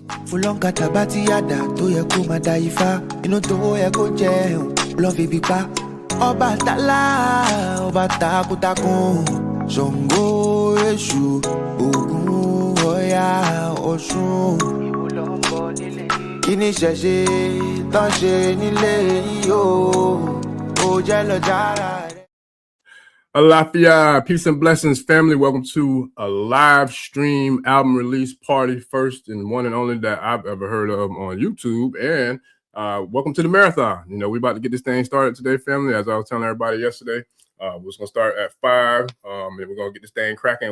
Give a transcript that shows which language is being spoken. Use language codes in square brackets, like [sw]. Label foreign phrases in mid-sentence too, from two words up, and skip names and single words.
[yo] Fulonka tabati yada to ye ko madaifa inu to ye ko je love bi pa Oba tala oba takutakun Songo Eshu Ogun Oya Osun Kini ṣẹ̀ṣe tán ṣe nílé yìí o ó jẹ́ lọ jára rẹ̀. Alafia, [en] peace and blessings, family. Welcome to a live stream album release party, first and one and only that I've ever heard of on YouTube. And welcome to the marathon. You know, we're about to get this thing started today, family. As I was telling everybody yesterday, we're just going to start at 5, and we're going to get this thing cracking.